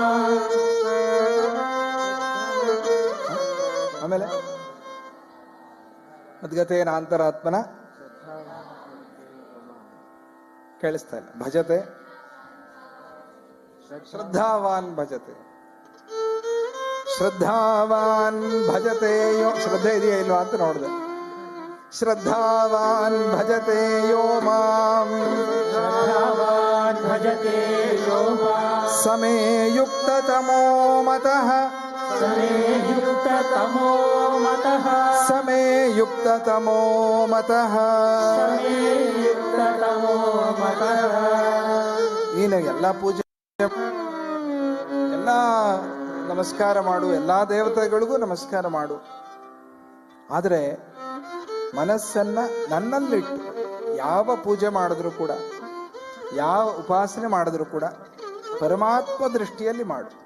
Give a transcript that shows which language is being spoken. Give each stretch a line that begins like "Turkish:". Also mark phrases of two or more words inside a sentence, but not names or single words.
Kannada: ಆಮೇಲೆ ಮದ್ಗತೇನಾಂತರಾತ್ಮನ ಕೇಳಿಸ್ತಾ ಇಲ್ಲ.
Sanskrit: ಭಜತೆ ಶ್ರದ್ಧಾವಾನ್ ಭಜತೆ, ಶ್ರದ್ಧಾವಾನ್ ಭಜತೆ ಯೋ.
Kannada: ಶ್ರದ್ಧೆ ಇದೆಯಾ ಇಲ್ವಾ ಅಂತ ನೋಡಿದೆ.
Sanskrit: ಶ್ರದ್ಧಾವಾನ್ ಭಜತೆ ಯೋ ಮಾಂ, ಶ್ರದ್ಧಾವಾನ್ ಭಜತೆ ಯೋ ಮಾಂ. ಸಮೇ ಯುಕ್ತತಮೋ ಮತಃ, ಸಮೇ ಯುಕ್ತತಮೋ ಮತಃ, ಸಮೇ ಯುಕ್ತತಮೋ ಮತಃ. ಸಮೇ ಯುಕ್ತತಮೋ ಮತಃ.
Kannada: ನೀನು ಎಲ್ಲ ಪೂಜೆ, ಎಲ್ಲ ನಮಸ್ಕಾರ ಮಾಡು, ಎಲ್ಲಾ ದೇವತೆಗಳಿಗೂ ನಮಸ್ಕಾರ ಮಾಡು. ಆದರೆ ಮನಸ್ಸನ್ನ ನನ್ನಲ್ಲಿಟ್ಟು ಯಾವ ಪೂಜೆ ಮಾಡಿದ್ರು ಕೂಡ, ಯಾವ ಉಪಾಸನೆ ಮಾಡಿದ್ರು ಕೂಡ ಪರಮಾತ್ಮ ದೃಷ್ಟಿಯಲ್ಲಿ ಮಾಡು.